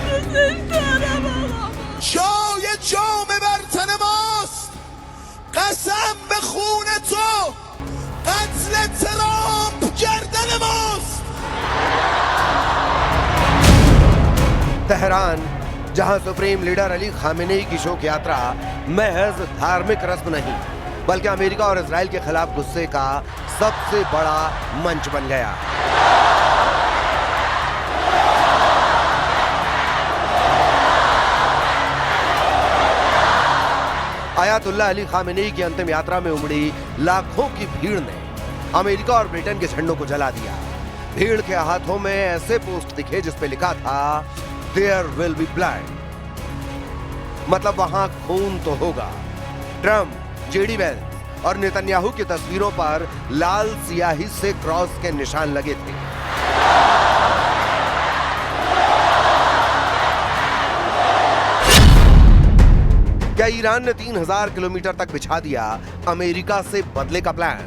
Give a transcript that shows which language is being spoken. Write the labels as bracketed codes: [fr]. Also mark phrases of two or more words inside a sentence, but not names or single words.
[fa] جای جام بر تن ماست قسم به خون تو قتل ترامپ گردن ماست. [hi] तेहरान, जहां सुप्रीम लीडर अली खामेनेई की शोक यात्रा महज धार्मिक रस्म नहीं बल्कि अमेरिका और इजराइल के खिलाफ गुस्से का सबसे बड़ा मंच बन गया। आयतुल्लाह अली खामेनेई की अंतिम यात्रा में उमड़ी लाखों की भीड़ ने अमेरिका और ब्रिटेन के झंडों को जला दिया। भीड़ के हाथों में ऐसे पोस्ट दिखे जिस पे लिखा था [en] There will be blood, [hi] मतलब वहां खून तो होगा। ट्रंप, जेडी वेंस और नेतन्याहू की तस्वीरों पर लाल सियाही से क्रॉस के निशान लगे थे। क्या ईरान ने 3000 किलोमीटर तक बिछा दिया अमेरिका से बदले का प्लान?